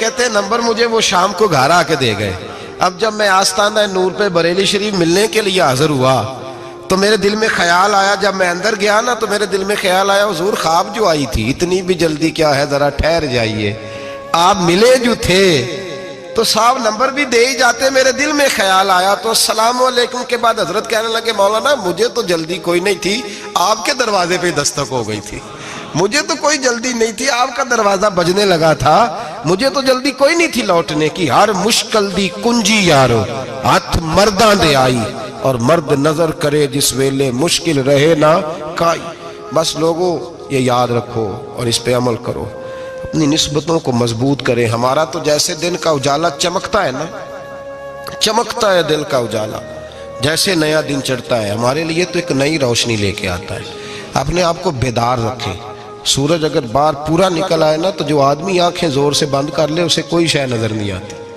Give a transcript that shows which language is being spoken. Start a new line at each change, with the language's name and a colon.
Urdu: کہتے ہیں نمبر مجھے وہ شام کو گھر آ کے دے گئے. اب جب میں آستانہ نور پہ بریلی شریف ملنے کے لیے حاضر ہوا تو میرے دل میں خیال آیا, جب میں اندر گیا نا تو میرے دل میں خیال آیا حضور خواب جو آئی تھی اتنی بھی جلدی کیا ہے, ذرا ٹھہر جائیے, آپ ملے جو تھے تو صاحب نمبر بھی دے ہی جاتے. میرے دل میں خیال آیا تو السلام علیکم کے بعد حضرت کہنے لگے مولانا مجھے تو جلدی کوئی نہیں تھی, آپ کے دروازے پہ دستک ہو گئی تھی, مجھے تو کوئی جلدی نہیں تھی, آپ کا دروازہ بجنے لگا تھا, مجھے تو جلدی کوئی نہیں تھی لوٹنے کی.
Punjabi: ہر مشکل دی کنجی یارو ہاتھ مرداں دے آئی, اور مرد نظر کرے جس ویلے مشکل رہے نہ کائی.
Urdu: بس لوگوں یہ یاد رکھو اور اس پہ عمل کرو, اپنی نسبتوں کو مضبوط کریں. ہمارا تو جیسے دن کا اجالا چمکتا ہے نا, چمکتا ہے دل کا اجالا, جیسے نیا دن چڑھتا ہے ہمارے لیے تو ایک نئی روشنی لے کے آتا ہے. اپنے آپ کو بیدار رکھیں. سورج اگر باہر پورا نکل آئے نا تو جو آدمی آنکھیں زور سے بند کر لے اسے کوئی شے نظر نہیں آتی.